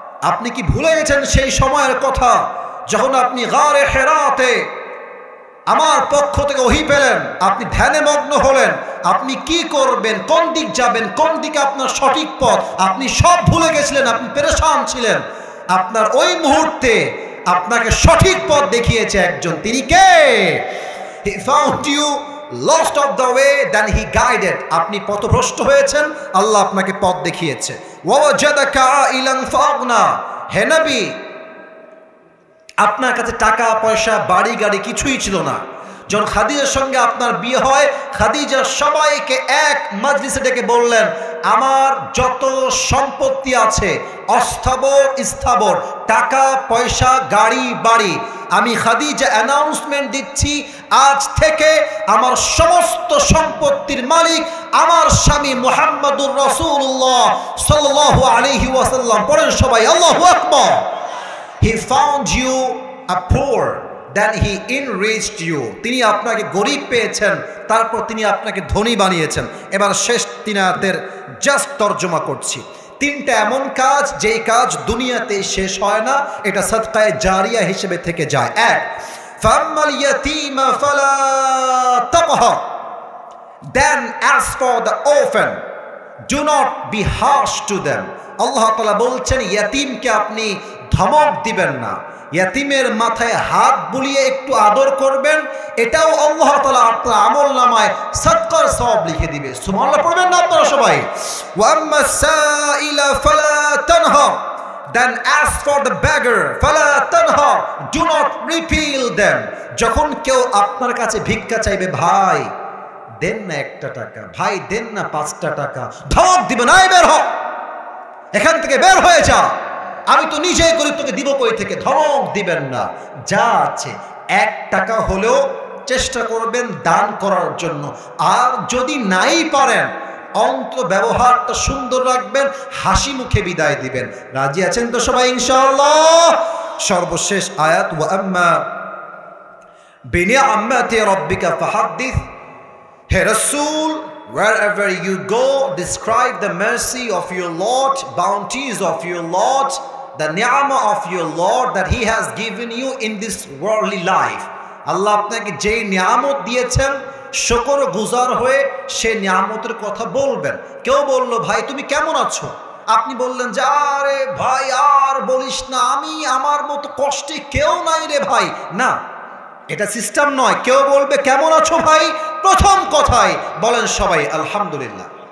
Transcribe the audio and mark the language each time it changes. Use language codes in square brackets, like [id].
[bn] আপনি কি ভুলে গেছেন সেই সময়ের কথা যখন আপনি গারে হেরাতে আমার পক্ষ থেকে ওহী পেলেন, আপনি ধ্যানে মগ্ন হলেন, আপনি কি করবেন, কোন দিক যাবেন, কোন দিকে আপনার সঠিক পথ, আপনি সব ভুলে গেছিলেন, আপনি পেরেশান ছিলেন। আপনার ওই মুহূর্তে আপনাকে সঠিক পথ দেখিয়েছে একজন, তিনি কে? [en] He found you lost of the way, then he guided. [bn] আপনি পথভ্রষ্ট হয়েছেন, আল্লাহ আপনাকে পথ দেখিয়েছে। [ar] ওয়াজাদাকা আইলান ফাগনা। [bn] হে নবী, আপনার কাছে টাকা পয়সা বাড়ি গাড়ি কিছুই ছিল না। যখন খাদিজার সঙ্গে আপনার বিয়ে হয়, খাদিজা সবাইকে এক মজলিসে ডেকে বললেন আমার যত সম্পত্তি আছে অস্থাবর স্থাবর, টাকা পয়সা গাড়ি বাড়ি, আমি খাদিজা অ্যানাউন্সমেন্ট দিচ্ছি আজ থেকে আমার সমস্ত সম্পত্তির মালিক আমার স্বামী মুহাম্মদুর রাসূলুল্লাহ সাল্লাল্লাহু আলাইহি ওয়াসাল্লাম। পড়েন সবাই আল্লাহু আকবার। [en] He found you poor, then he enriched you. [bn] তিনি আপনাকে গরিব পেয়েছেন, তারপর তিনি আপনাকে ধনী বানিয়েছেন। এবার শেষ 3 আয়াতের জাস্ট তর্জমা করছি। 3টা এমন কাজ যেই কাজ দুনিয়াতে শেষ হয় না, এটা সাদকায়ে জারিয়া হিসেবে থেকে যায়। [en] 1, [ar] ফাম্মাল ইয়াতীমা ফালা তাকহার, [en] then as for the orphan, do not be harsh to them. [bn] আল্লাহ তাআলা বলছেন ইয়াতীমকে আপনি ধমক দিবেন না, ইয়াতীমের মাথায় হাত বুলিয়ে একটু আদর করবেন, এটাও আল্লাহ তাআলা আপনার আমলনামায় সাদকার সওয়াব লিখে দিবে। সুবহানাল্লাহ পড়বেন না আপনারা সবাই? [ar] ওয়া আম্মাস সাইলা ফালা তানহা, [en] then as for the beggar [ar] ফালা তানহা, [en] do not repel them. [bn] যখন কেউ আপনার কাছে ভিক্ষা চাইবে, ভাই দেন না 1টা টাকা, ভাই দেন না 5টা টাকা, ধমক দিবেন, আয় বের হ, এখান থেকে বের হয়ে যা, আমি তো নিজেই গরিব, তোকে দিব কই থেকে, ধমক দিবেন না। যা আছে 1 টাকা হলেও চেষ্টা করবেন দান করার জন্য। আর যদি নাই পারেন অন্তত ব্যবহারটা সুন্দর রাখবেন, হাসি মুখে বিদায় দিবেন। রাজি আছেন তো সবাই ইনশাআল্লাহ? সর্বশেষ আয়াত, [ar] ওয়া আম্মা বিনিআমাতি রাব্বিকা ফাহাদ্দিস। [bn] হে রাসূল, [en] wherever you go, describe the mercy of your Lord, bounties of your Lord, the ni'mah of your Lord that He has given you in this worldly life. [bn] আল্লাহ আপনাকে যেই নিয়ামত দিয়েছেন, শুকর গুজার হয়ে সে নিয়ামতের কথা বলবেন। কেউ বলল, ভাই তুমি কেমন আছো? আপনি বললেন যে আরে ভাই আর বলিস না, আমি আমার মতো কষ্টে কেউ নাই রে ভাই। না, এটা সিস্টেম নয়। কেউ বলবে কেমন আছো ভাই, প্রথম কথাই বলেন সবাই আলহামদুলিল্লাহ।